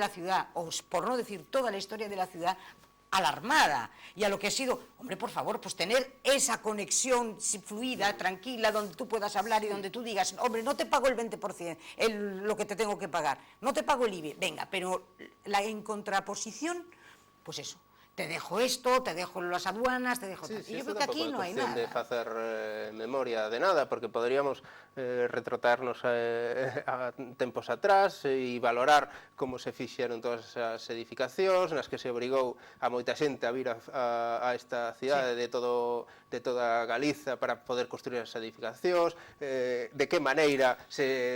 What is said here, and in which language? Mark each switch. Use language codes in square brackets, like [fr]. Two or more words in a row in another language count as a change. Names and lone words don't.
[es] la ciudad, o por no decir toda la historia de la ciudad, a la Armada y a lo que ha sido, hombre, por favor, pues tener esa conexión fluida, tranquila, donde tú puedas hablar y donde tú digas, hombre, no te pago el 20%, lo que te tengo que pagar, no te pago el IBE, venga, pero en contraposición, pues eso, te dejo esto, te dejo las aduanas, te dejo tal. Sí, y yo creo que aquí no hay nada. [gl] de facer memoria de nada, porque poderíamos retrotraernos a tempos atrás e valorar como se fixeron todas as edificacións nas que se obrigou a moita xente a vir a esta cidade de toda Galiza para poder construir as edificacións, de que maneira se...